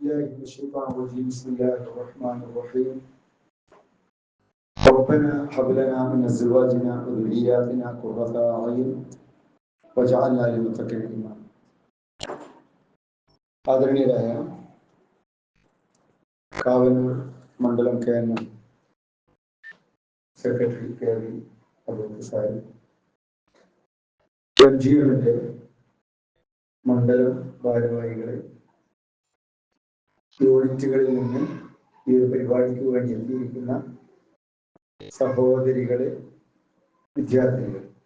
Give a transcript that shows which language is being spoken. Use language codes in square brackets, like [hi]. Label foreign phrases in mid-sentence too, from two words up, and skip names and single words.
[ar] من الشيطان الرجيم بسم الله الرحمن الرحيم ربنا هب لنا من ازواجنا وذرياتنا قرة اعين واجعلنا للمتقين اماما. [ml] ആദരണീയരായ കാവന്നൂർ മണ്ഡലം KNM സെക്രട്ടറി KV അബ്ദുൽ സാഹിബ്, എംജിഎമ്മിന്റെ മണ്ഡലം ഭാരവാഹികളെ, യൂണിറ്റുകളിൽ നിന്ന് ഈ ഒരു പരിപാടിക്ക് വേണ്ടി എത്തിയിരിക്കുന്ന സഹോദരികളെ, വിദ്യാർത്ഥികൾ,